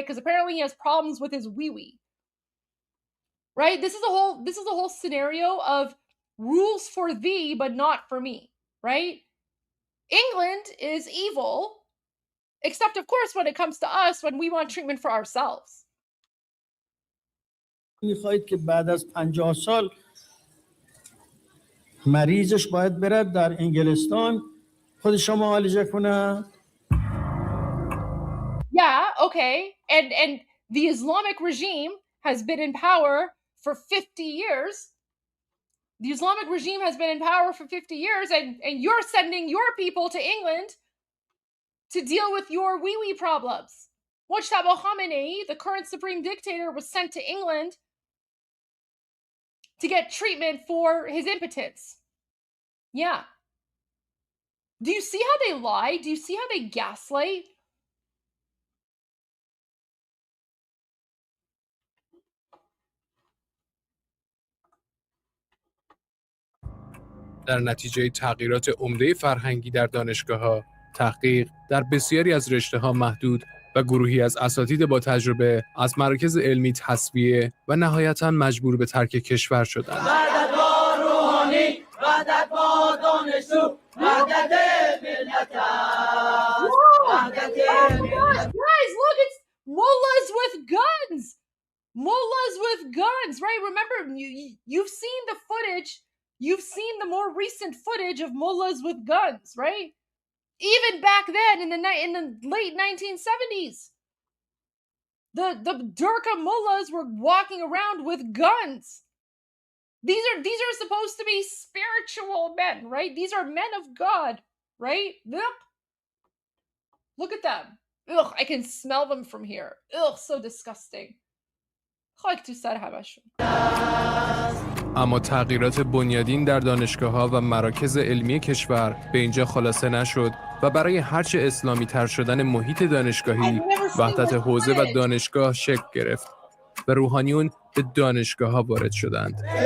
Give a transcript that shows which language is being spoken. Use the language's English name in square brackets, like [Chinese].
[English] Because apparently he has problems with his wee-wee, right? This is the whole scenario of rules for thee, but not for me, right? England is evil, except of course when it comes to us, when we want treatment for ourselves. [Persian] میخواهید که بعد از 50 سال مریضش باید برد در انگلستان خودش را معالجه کنه؟ [English] Yeah, okay. And the Islamic regime has been in power for 50 years. The Islamic regime has been in power for 50 years, and you're sending your people to England to deal with your wee-wee problems. Mujtaba Khamenei, the current supreme dictator, was sent to England to get treatment for his impotence. Yeah. Do you see how they lie? Do you see how they gaslight? [Persian] در نتیجه تغییرات عمده فرهنگی در دانشگاه‌ها، تحقیق در بسیاری از رشته‌ها محدود و گروهی از اساتید با تجربه از مراکز علمی تصفیه و نهایتاً مجبور به ترک کشور شدند. وحدت با روحانی، وحدت با دانشجو، وحدت ملت است. وحدت ملت. [English] Guys, look, it's mullahs with guns. Mullahs with guns, right? Remember, you've seen the footage. You've seen the more recent footage of mullahs with guns, right? Even back then, in the late 1970s, the Durka mullahs were walking around with guns. These are supposed to be spiritual men, right? These are men of God, right? Look at them. Ugh, I can smell them from here. Ugh, so disgusting. [Persian] خاک تو سر همشون. اما تغییرات بنیادین در دانشگاه‌ها و مراکز علمی کشور به اینجا خلاصه نشد و برای هرچه اسلامی تر شدن محیط دانشگاهی وحدت حوزه و دانشگاه شکل گرفت و روحانیون به دانشگاه‌ها وارد شدند.